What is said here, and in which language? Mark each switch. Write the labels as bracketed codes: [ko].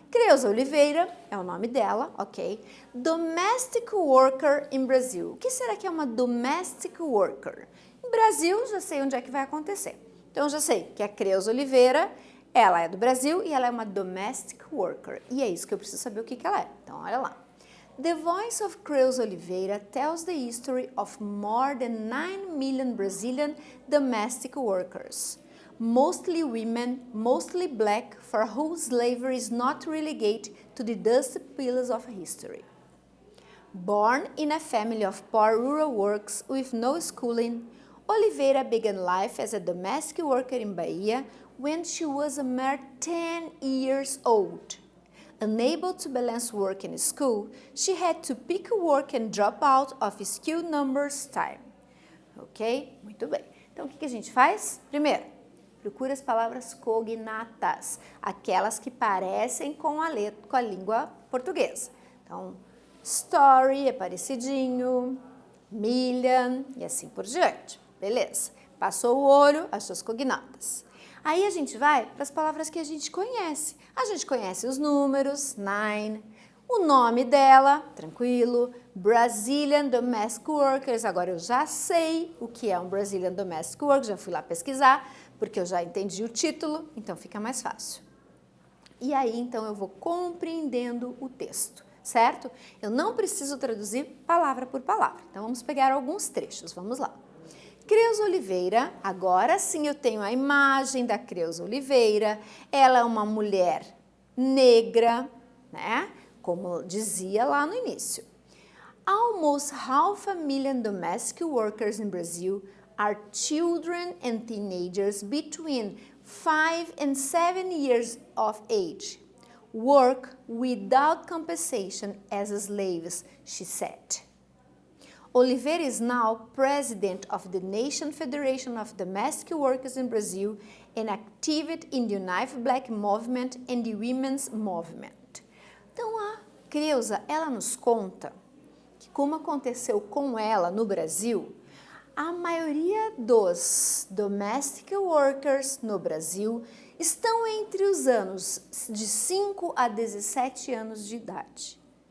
[pt] Creuza Oliveira, é o nome dela, ok? [en] Domestic worker in Brazil. [pt] O que será que é uma domestic worker? Em Brasil, já sei onde é que vai acontecer. Então, já sei que a Creuza Oliveira, ela é do Brasil e ela é uma domestic worker. E é isso que eu preciso saber o que ela é. Então, olha lá. [en] The Voice of Creuza Oliveira tells the history of more than 9 million Brazilian domestic workers, mostly women, mostly black, for whom slavery is not relegated to the dusty pillars of history. Born in a family of poor rural workers with no schooling, Oliveira began life as a domestic worker in Bahia when she was a mere 10 years old. Unable to balance work and school, she had to pick work and drop out of school numbers time. [pt] Ok? Muito bem. Então, o que a gente faz? Primeiro, procura as palavras cognatas, aquelas que parecem com a língua portuguesa. Então, story é parecidinho, million e assim por diante. Beleza. Passou o olho, as suas cognatas. Aí a gente vai para as palavras que a gente conhece. A gente conhece os números, nine, o nome dela, tranquilo, Brazilian Domestic Workers, agora eu já sei o que é um Brazilian Domestic Worker, já fui lá pesquisar, porque eu já entendi o título, então fica mais fácil. E aí, então, eu vou compreendendo o texto, certo? Eu não preciso traduzir palavra por palavra, então vamos pegar alguns trechos, vamos lá. Creuza Oliveira, agora sim eu tenho a imagem da Creuza Oliveira, ela é uma mulher negra, né? Como dizia lá no início. [en] Almost half a million domestic workers in Brazil are children and teenagers between 5 and 7 years of age. Work without compensation as slaves, she said. Oliveira is now president of the Nation Federation of Domestic Workers in Brazil and active in the United Black Movement and the Women's Movement. [pt] Então, a Creuza, ela nos conta que como aconteceu com ela no Brasil, a maioria dos domestic workers no Brasil estão entre os anos de 5 a 17 anos de idade.